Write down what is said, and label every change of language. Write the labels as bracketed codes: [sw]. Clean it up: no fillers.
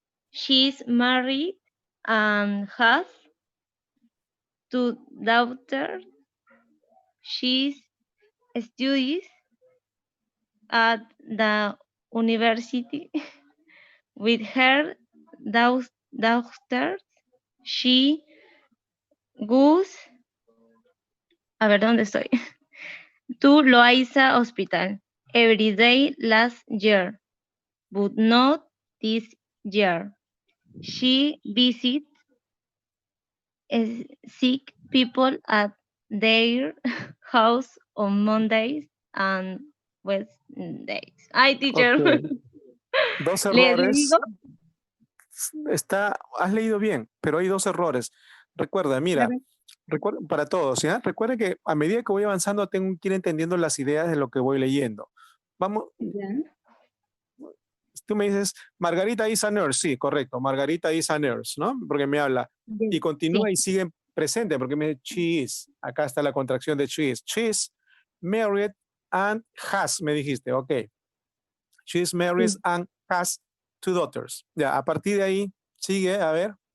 [en] She's married and has 2 daughters. She studies at the university with her daughters. She goes, [es] a ver, ¿dónde estoy? [en] To Loaiza Hospital every day last year, but not this year. She visits sick people at their house on Mondays and Wednesdays. Ay, teacher. [es] Ok. Dos ¿Le errores. digo? Has leído bien, pero hay dos errores. Recuerda, mira, para todos, ¿ya? Recuerda que a medida que voy avanzando tengo que ir entendiendo las ideas de lo que voy leyendo. Vamos. Tú me dices, [en] Margarita is a nurse. [es] Sí, correcto. [en] Margarita is a nurse, [es] ¿no? Porque me habla. Y continúa y sigue presente porque me dice she is. Acá está la contracción de she is. [en] She is married and has, [es] me dijiste. [en] Ok. She is married and has 2 daughters. [es] Ya, a partir de ahí, sigue, a ver.